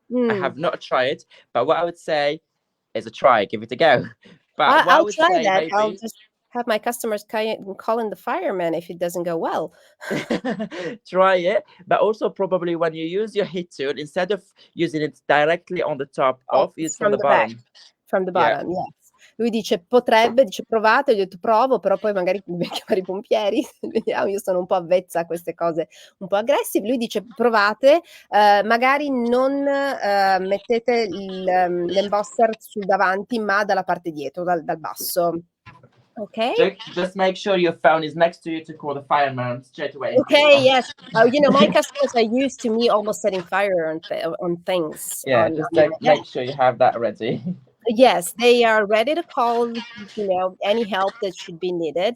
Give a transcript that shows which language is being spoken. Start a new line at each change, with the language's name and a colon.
English: I have not tried it, but what I would say is a try, give it a go. But I'll try that. Maybe, I'll just have my customers call in the fireman if it doesn't go well. Try it, but also probably when you use your heat tool, instead of using it directly on the top use from the bottom. From the bottom, yes.
Italian: Lui dice provate, io ho detto provo, però poi magari mi chiamare i pompieri, vediamo, io sono un po' avvezza a queste cose un po' aggressive. Lui dice provate, magari non mettete l'embosser sul davanti, ma dalla parte dietro, dal basso.
English: Okay. Just make sure your phone is next to you to call the fireman straight away. Okay, yes. You know, my customers are used to me almost setting fire on things. Yeah, just make sure you have that ready. Yes, they are ready to call, you know, any help that should be needed.